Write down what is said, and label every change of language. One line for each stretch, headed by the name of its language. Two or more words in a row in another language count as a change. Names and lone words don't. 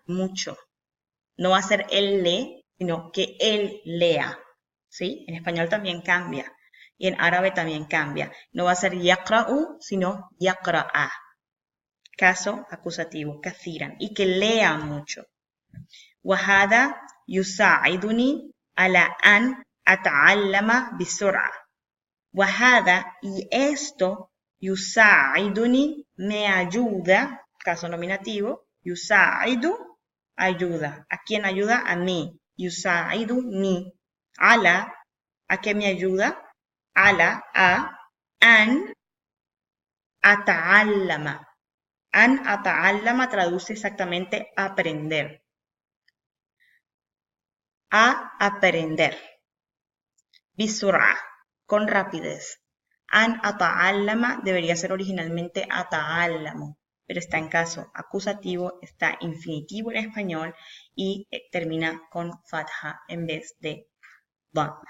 Spanish: No va a ser él lee, sino que él lea, ¿sí? En español también cambia y en árabe también cambia. No va a ser yaqra'u, sino yaqra'a. Caso acusativo, kathiran, y que lea mucho.
Arabic: وهذا يساعدني على أن أتعلم بسرعة.
Spanish: وهذا y esto يساعدني me ayuda, caso nominativo, يساعد ayuda. ¿A quién ayuda? A mí.
Arabic: يساعدني على,
Spanish: ¿a qué me ayuda?
Arabic: على a أن أتعلم. أن أتعلم
Spanish: traduce exactamente aprender. A aprender. Bisur'a, con rapidez.
Arabic: أن أتعلم
Spanish: debería ser originalmente ata'allamu, pero está en caso acusativo, está infinitivo en español y termina con fatha en vez de dhamma.